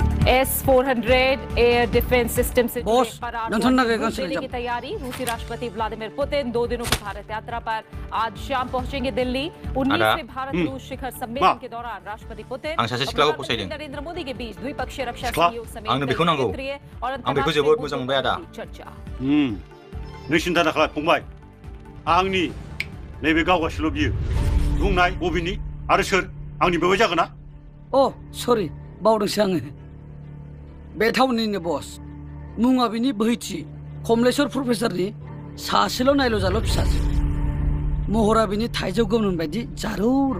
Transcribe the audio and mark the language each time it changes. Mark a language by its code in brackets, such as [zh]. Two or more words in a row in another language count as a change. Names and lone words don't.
[hi] S-400 [en] air defense system [hi] से बॉस, नंथन नगे गन देने की तैयारी। रूसी राष्ट्रपति व्लादिमीर पुतिन 2 दिनों की भारत यात्रा पर आज शाम पहुंचेंगे दिल्ली। 19वें भारत रूस शिखर सम्मेलन के दौरान राष्ट्रपति पुतिन [brx] आं सासे सिख्लाखौ फसायदों। [hi] नरेंद्र मोदी के बीच द्विपक्षीय रक्षा [brx] सिख्ला? [hi] सहयोग समेत [brx] आंनो बेखौ नांगौ। [hi] क्षेत्रीय और [brx] आं बेखौ जोबोद मोजां मोनबाय आदा। [hi] चर्चा। [brx] नों सिन्था दाखाला फंबाय आंनि नैबे गावगासिल' बियो बुंनाय बबेनि आरो सोर आंनि बेवाइ जागोन ना अ सरि बावदोंसो आङो बे टाउननिनो बस मुङा बिनि बोहैथि कमलेश्वर प्रफेसारनि सासेल' नायल' जाल' फिसाजो महरा बिनि थाइजौ गोमोन बायदि जारौ रौ